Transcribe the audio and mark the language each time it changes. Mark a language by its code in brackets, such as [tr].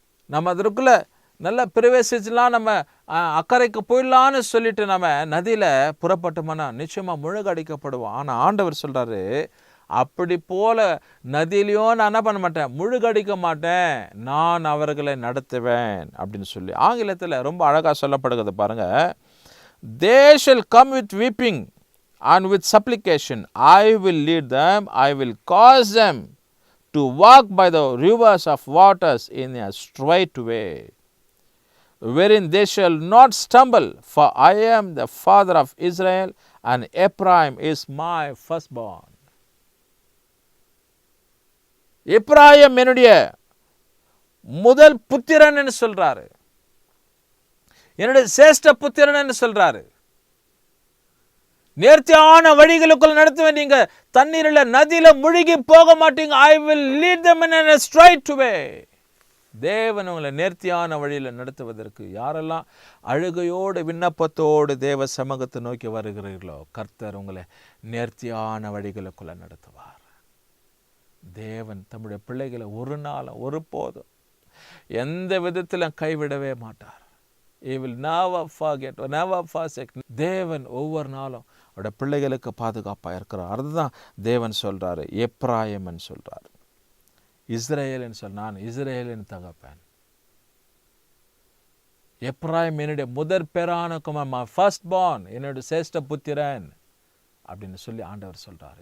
[ta] நம்ம அதற்குள்ள நல்லா பிரவேசிச்சுலாம் நம்ம அக்கறைக்கு போயிடலான்னு சொல்லிட்டு நம்ம நதியில் புறப்பட்டோம்னா நிச்சயமாக முழுகடிக்கப்படுவோம். ஆனால் ஆண்டவர் சொல்கிறாரு, அப்படி போல நதியிலையும் நான் என்ன பண்ண மாட்டேன், முழுகடிக்க மாட்டேன், நான் அவர்களை நடத்துவேன் அப்படின்னு சொல்லி ஆங்கிலத்தில் ரொம்ப அழகாக சொல்லப்படுகிறது பாருங்க. [en] They shall come with weeping and with supplication. I will lead them. I will cause them to walk by the rivers of waters in a straight way, wherein they shall not stumble, for I am the father of Israel, and Ephraim is my firstborn. [ta] Ephraim என்னுடைய முதல் புத்திரன் சொல்றாரு, என்னுடைய சேஷ்ட புத்திரன் சொல்றாரு. நேர்த்தியான வழிகளுக்குள் நடத்துவேன், நீங்க தண்ணீரில் நதியில முழுகி போக மாட்டீங்க. [en] I will lead them in a straight way. [ta] தேவன் உங்களை நேர்த்தியான வழியில் நடத்துவதற்கு யாரெல்லாம் அழுகையோடு விண்ணப்பத்தோடு தேவ சமூகத்தை நோக்கி வருகிறீர்களோ, கர்த்தர் உங்களை நேர்த்தியான வழிகளுக்குள்ள நடத்துவார். தேவன் தம்முடைய பிள்ளைகளை ஒரு நாளும் ஒருபோதும் எந்த விதத்திலும் கைவிடவே மாட்டார். [en] He will never forget or never forsake. [ta] தேவன் ஒவ்வொரு நாளும் அவருடைய பிள்ளைகளுக்கு பாதுகாப்பாக இருக்கிறார். அதுதான் தேவன் சொல்றாரு. எப்ராயிம்னு சொல்றாரு, இஸ்ரேல்னு சொல், நான் இஸ்ரேலின் தகப்பன். எப்ராயிம் என்னுடைய முதற் பேரான குமாரன், ஃபர்ஸ்ட் பார்ன், என்னுடைய சேஷ்ட புத்திரன் அப்படின்னு சொல்லி ஆண்டவர் சொல்றார்.